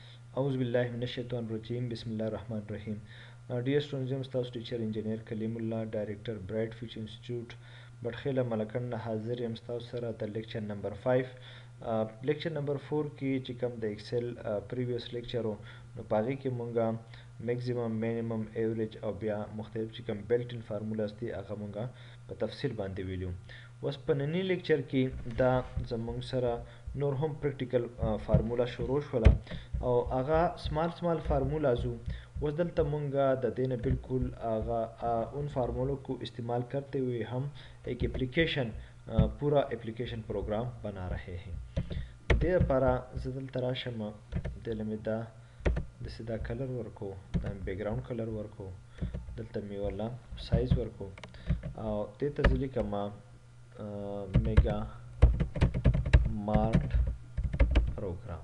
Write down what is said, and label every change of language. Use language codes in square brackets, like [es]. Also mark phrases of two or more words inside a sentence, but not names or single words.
[ar] اعوذ بالله من الشیطان الرجیم بسم الله الرحمن الرحیم. [ps] ډیر students یم ستاسو ټیچر انجینیر کلیم الله ډایرکټر برایټ فیوچر انسټیټیوټ بټخیله ملکن نه حاضر یم ستاسو سره د [en] lecture number [ps] 5. [en] lecture number [ps] 4 کې چې کوم د [en] Excel previous lecture [ps] نو پاغي کې مونږه [en] maximum minimum average [ps] او بیا مختلف چې کوم [en] built-in formulas [ps] دي هغه مونږه په تفصیل باندې ویلو. اوس په نننی لیکچر کې دا زمونږ سره نور هم [en] practical formula [ps] شروع شوله او هغه [en] small formulas. [ps] اوس دلته مونږه د دینه بالکل هغه [ur] اون فارمولوں کو استعمال کرتے ہوئے ہم ایک اپلیکیشن پورا [en] application program [ur] بنا رہے ہیں. [ps] دې لپاره زه دلته راشم دله مې دا داسې دا کلر ورکو، دا [en] background color [ps] ورکو، دلته مې ولا سایز ورکو او دې ته زه لیکم میگا مارټ پروګرام.